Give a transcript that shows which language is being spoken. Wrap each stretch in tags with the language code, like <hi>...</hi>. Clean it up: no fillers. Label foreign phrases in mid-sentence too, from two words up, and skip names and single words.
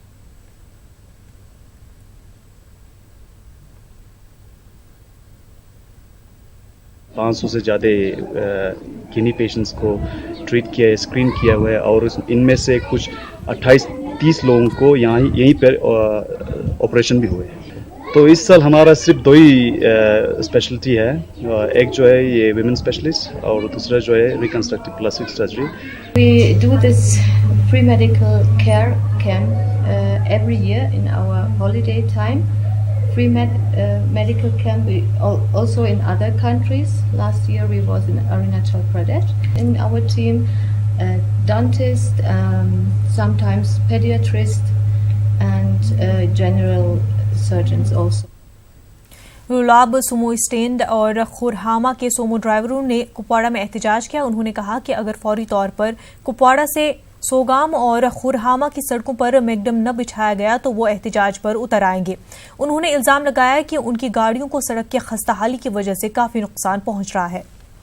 <ur>پانچ 500 سے زیادہ کینی پیشنٹس کو ٹریٹ کیا ہے، اسکرین کیا ہوا ہے، اور ان میں سے کچھ 28-30 لوگوں کو یہیں پر آپریشن بھی ہوئے. تو اس سال ہمارا صرف 2 ہی اسپیشلٹی ہے، ایک جو ہے یہ</ur> <en>women specialist</en> <ur>اور دوسرا جو ہے</ur> <en>reconstructive plastic surgery. We do this free medical care camp every year in our holiday time. Free medical camp also in other countries. Last year we was in Arunachal Pradesh. In our team, dentist, sometimes pediatrist, and general surgeons also.</en> <ur>رولاب سومو اسٹینڈ اور خورہامہ کے سومو ڈرائیوروں نے کپواڑہ میں احتجاج کیا. انہوں نے کہا کہ اگر فوری طور پر کپواڑہ سے سوگام اور خورہامہ کی سڑکوں پر میگڈم نہ بچھایا گیا تو وہ احتجاج پر اتر آئیں گے. انہوں نے الزام لگایا کہ ان کی گاڑیوں کو سڑک کی خستہ حالی کی وجہ سے کافی نقصان پہنچ رہا ہے.</ur>